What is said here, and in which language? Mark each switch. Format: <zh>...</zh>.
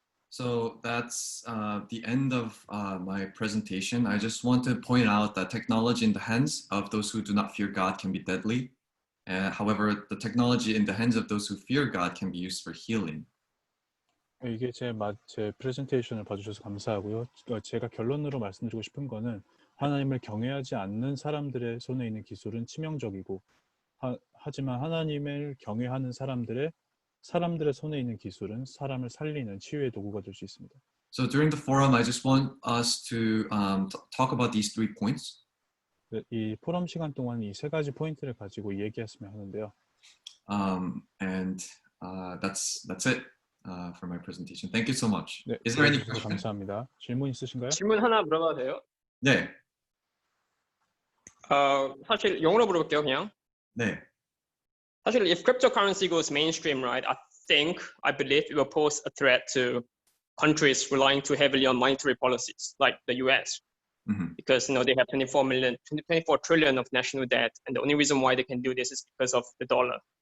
<en>So that's the end of my presentation. I just want to point out that technology in the hands of those who do not fear God can be deadly. However, the technology in the hands of those who fear God can be used for healing.</en> <ko>이게 제 프레젠테이션을 봐주셔서 감사하고요. 제가 결론으로 말씀드리고 싶은 거는 하나님을 경외하지 않는 사람들의 손에 있는 기술은 치명적이고 하지만 하나님을 경외하는 사람들의 손에 있는 기술은 사람을 살리는 치유의 도구가 될 수 있습니다.</ko> <en>So during the forum, I just want us to talk about these 3 points.</en> <ko>이 포럼 시간 동안 이 3가지 포인트를 가지고 얘기했으면 하는데요.</ko> <en>And that's it for my presentation. Thank you so much.</en> <ko>네,</ko> <en>Is there any</en> <ko>들어주셔서</ko> <en>question?</en> <ko>감사합니다. 질문 있으신가요? 질문 하나 물어봐도 돼요? 네. 사실 영어로 물어볼게요, 그냥. 네.</ko> <en>사실 if cryptocurrency goes mainstream, right, I believe it will pose a threat to countries relying too heavily on monetary policies, like the US. Because they have 24 trillion of national debt, and the only reason why they can do this is because of the dollar.</en>